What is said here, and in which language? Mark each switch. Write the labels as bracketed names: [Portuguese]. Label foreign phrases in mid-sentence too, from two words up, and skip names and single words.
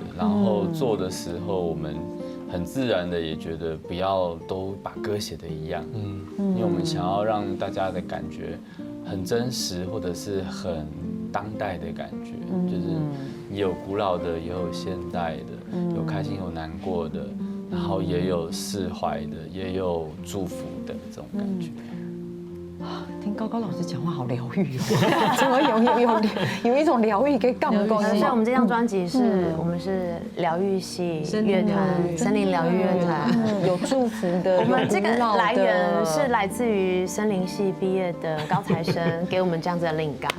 [Chinese] 然後做的時候我們很自然的也覺得不要都把歌寫得一樣，因為我們想要讓大家的感覺很真實，或者是很當代的感覺，就是也有古老的，也有現代的，有開心有難過的，然後也有釋懷的，也有祝福的這種感覺。聽高高老師講話好療癒哦，怎麼有一種療癒嘅感覺？所以我們這張專輯是我們是療癒系樂團，森林療癒樂團，有祝福的。我們這個來源是來自於森林系畢業的高材生，給我們這樣子的靈感。